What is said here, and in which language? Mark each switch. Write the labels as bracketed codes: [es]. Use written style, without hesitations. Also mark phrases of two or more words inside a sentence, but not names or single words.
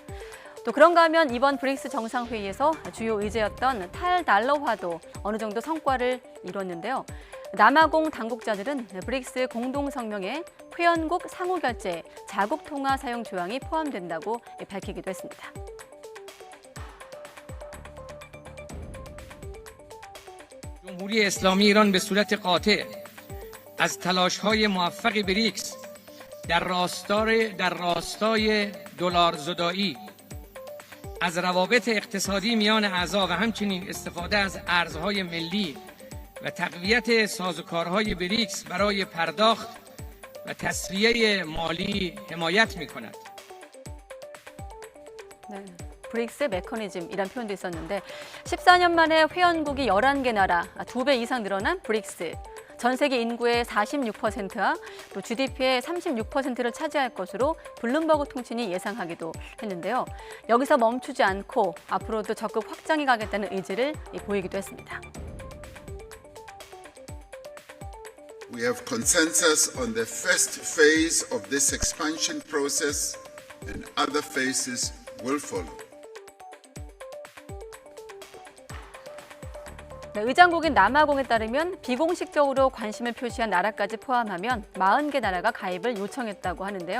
[ko] 또 그런가 하면 이번 브릭스 정상회의에서 주요 의제였던 탈달러화도 어느 정도 성과를 이뤘는데요. 남아공 당국자들은 브릭스 공동성명에 회원국 상호결제, 자국통화 사용 조항이 포함된다고 밝히기도 했습니다. [fa] جمهوری اسلامی ایران به صورت قاطع از تلاش‌های موفق بریکس در راستای دلارزدایی از روابط اقتصادی میان اعضا و همچنین استفاده از ارزهای ملی و تقویت سازوکارهای بریکس برای پرداخت و تسویه مالی حمایت می‌کند. [ko] 브릭스 메커니즘이란 표현도 있었는데 14년 만에 회원국이 11개 나라, 2배 이상 늘어난 브릭스. 전 세계 인구의 46%와 또 GDP의 36%를 차지할 것으로 블룸버그 통신이 예상하기도 했는데요. 여기서 멈추지 않고 앞으로도 적극 확장해 가겠다는 의지를 보이기도 했습니다. [en] We have consensus on the first phase of this expansion process, and other phases will follow. [ko] 의장국인 남아공에 따르면 비공식적으로 관심을 표시한 나라까지 포함하면 40개 나라가 가입을 요청했다고 하는데요.